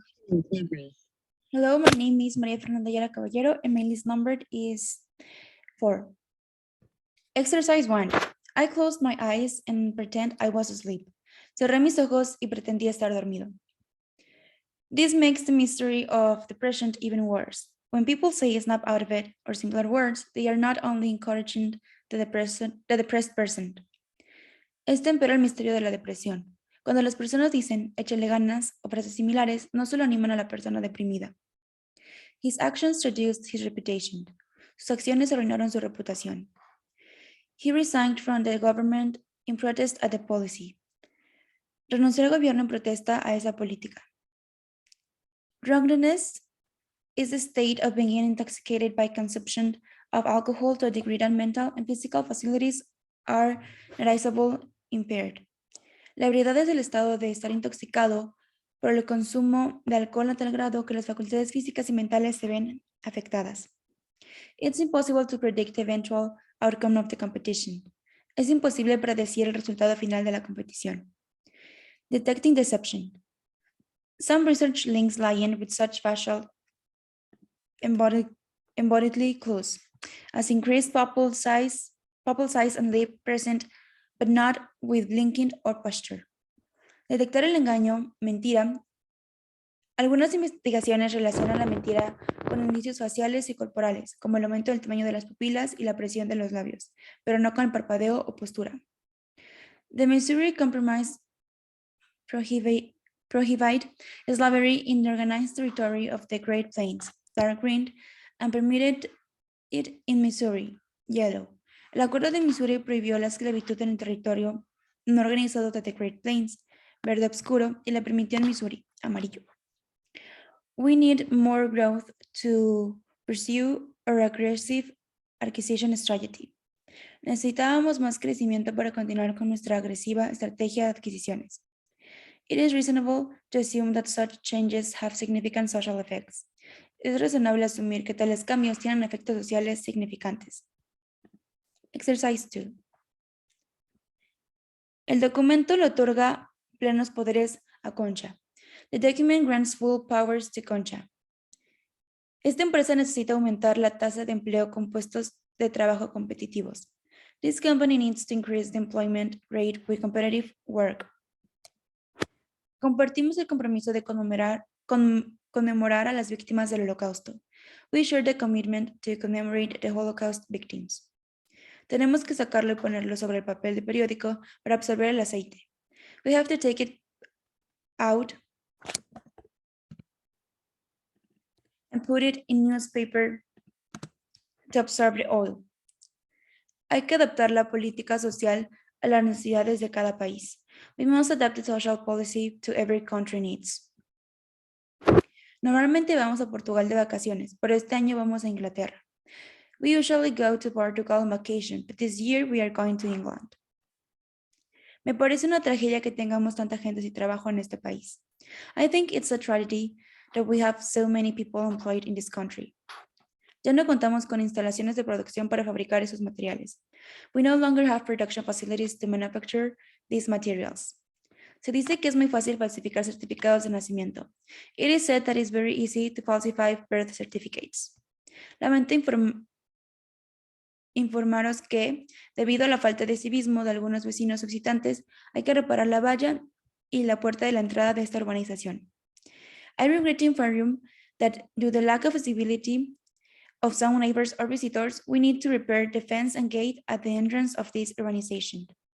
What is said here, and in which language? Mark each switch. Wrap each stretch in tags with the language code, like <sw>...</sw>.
<en>Hello, my name is Maria Fernanda Yara Caballero and my list number is 4. Exercise 1. I closed my eyes and pretend I was asleep.</en> <es>Cerré mis ojos y pretendí estar dormido.</es> <en>This makes the mystery of depression even worse. When people say snap out of it, or similar words, they are not only encouraging the depressed person.</en> <es>Este empeora el misterio de la depresión. Cuando las personas dicen échale ganas o frases similares, no solo animan a la persona deprimida.</es> <en>His actions reduced his reputation.</en> <es>Sus acciones arruinaron su reputación.</es> <en>He resigned from the government in protest at the policy.</en> <es>Renunció al gobierno en protesta a esa política.</es> <en>Drunkenness is the state of being intoxicated by consumption of alcohol to a degree that mental and physical facilities are noticeably impaired.</en> <es>La ebriedad es el estado de estar intoxicado por el consumo de alcohol a tal grado que las facultades físicas y mentales se ven afectadas.</es> <en>It's impossible to predict the eventual outcome of the competition.</en> <es>Es imposible predecir el resultado final de la competición.</es> <en>Detecting deception. Some research links lying with such facial embodiedly clues as increased pupil size and lip present, but not with blinking or posture.</en> <es>Detectar el engaño, mentira. Algunas investigaciones relacionan la mentira con indicios faciales y corporales, como el aumento del tamaño de las pupilas y la presión de los labios, pero no con el parpadeo o postura.</es> <en>The Missouri Compromise prohibited slavery in the organized territory of the Great Plains, dark green, and permitted it in Missouri, yellow.</en> <es>El Acuerdo de Missouri prohibió la esclavitud en el territorio no organizado de the Great Plains, verde oscuro, y la permitió en Missouri, amarillo.</es> <en>We need more growth to pursue our aggressive acquisition strategy.</en> <es>Necesitábamos más crecimiento para continuar con nuestra agresiva estrategia de adquisiciones.</es> <en>It is reasonable to assume that such changes have significant social effects.</en> <es>Es razonable asumir que tales cambios tienen efectos sociales significantes.</es> <en>Exercise 2.</en> <es>El documento le otorga plenos poderes a Concha.</es> <en>The document grants full powers to Concha.</en> <es>Esta empresa necesita aumentar la tasa de empleo con puestos de trabajo competitivos.</es> <en>This company needs to increase the employment rate with competitive work.</en> <es>Compartimos el compromiso de conmemorar a las víctimas del Holocausto.</es> <en>We share the commitment to commemorate the Holocaust victims.</en> <es>Tenemos que sacarlo y ponerlo sobre el papel de periódico para absorber el aceite.</es> <en>We have to take it out and put it in newspaper to absorb the oil.</en> <es>Hay que adaptar la política social a las necesidades de cada país.</es> <en>We must adapt the social policy to every country needs.</en> <es>Normalmente vamos a Portugal de vacaciones, pero este año vamos a Inglaterra.</es> <en>We usually go to Portugal on vacation, but this year we are going to England.</en> <es>Me parece una tragedia que tengamos tanta gente sin trabajo en este país.</es> <en>I think it's a tragedy that we have so many people employed in this country.</en> <es>Ya no contamos con instalaciones de producción para fabricar esos materiales.</es> <en>We no longer have production facilities to manufacture these materials.</en> <es>Se dice que es muy fácil falsificar certificados de nacimiento.</es> <en>It is said that it's very easy to falsify birth certificates.</en> <es>Lamento informaros que, debido a la falta de civismo de algunos vecinos visitantes, hay que reparar la valla y la puerta de la entrada de esta urbanización.</es> <en>I regret to inform you that due to the lack of civility of some neighbors or visitors, we need to repair the fence and gate at the entrance of this urbanization.</en>